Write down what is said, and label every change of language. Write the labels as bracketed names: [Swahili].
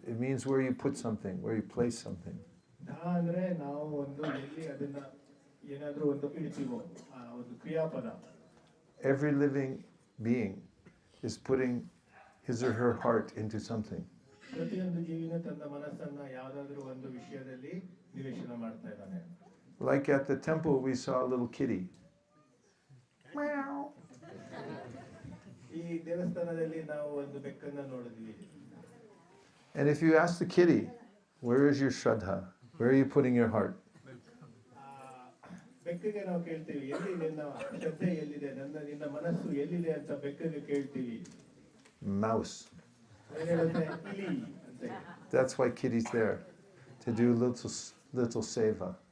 [English] It means where you put something, where you place something. [Kannada] ಧಾ ಅಂದ್ರೆ ನಾವು ಒಂದು ಎಲ್ಲಿ ಅದನ್ನ ಏನಾದ್ರೂ ಒಂದು ಇಡ್ತೀವೋ, ಒಂದು ಕ್ರಿಯಾಪದ. [English] Every living being is putting his or her heart into something. [Kannada] ಪ್ರತಿಯೊಂದು ಜೀವಿನೂ ತನ್ನ ಮನಸ್ಸನ್ನ ಯಾವುದಾದ್ರೂ ಒಂದು ವಿಷಯದಲ್ಲಿ ನಿವೇಶನ ಮಾಡ್ತಾ ಇದ್ದಾನೆ. [English] Like at the temple, we saw a little kitty. [Kannada] ಈ ದೇವಸ್ಥಾನದಲ್ಲಿ ನಾವು ಒಂದು ಬೆಕ್ಕನ್ನ ನೋಡಿದ್ವಿ. [English] And if you ask the kitty, where is your Shraddha? Where are you putting your heart? [Kannada] ಬೆಕ್ಕಿಗೆ ನಾವು ಕೇಳ್ತೀವಿ, ಎಲ್ಲಿ ನಿನ್ನ ಶ್ರದ್ಧೆ ಎಲ್ಲಿದೆ, ನಿನ್ನ ಮನಸ್ಸು ಎಲ್ಲಿದೆ ಅಂತ ಬೆಕ್ಕಿಗೆ ಕೇಳ್ತೀವಿ. [English] Mouse. [Kannada] ಹೇಳುತ್ತೆ ಇಲಿ ಅಂತ. [English] That's why kitty's there, to do little seva.